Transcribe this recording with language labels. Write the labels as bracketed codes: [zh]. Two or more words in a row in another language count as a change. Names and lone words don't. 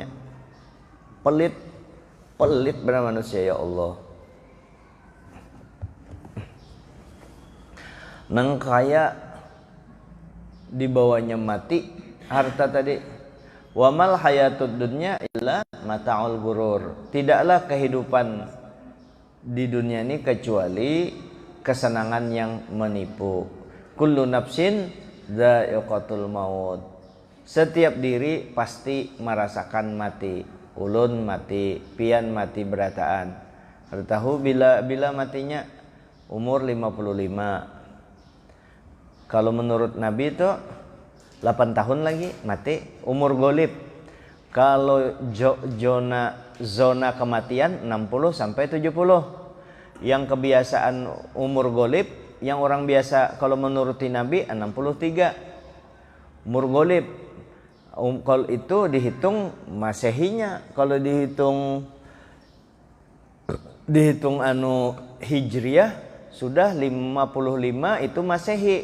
[bjn] Pelit benar manusia, [ar] ya Allah. [bjn] Nang kaya dibawanya mati harta tadi. [ar] Wamal hayatud dunya illa mata'ul ghurur. [id] Tidaklah kehidupan di dunia ini kecuali kesenangan yang menipu. [ar] Kullu nafsin dha'iqatul maut. [id] Setiap diri pasti merasakan mati. [bjn] Ulun mati, pian mati berataan. Tahu bila matinya umur 55. [id] Kalau menurut Nabi itu 8 tahun lagi mati, umur golib. Kalau zona kematian 60 sampai 70. Yang kebiasaan umur golib, yang orang biasa kalau menuruti Nabi 63. Umur golib. Kalau itu dihitung Masehinya, kalau dihitung Hijriyah sudah 55 itu Masehi.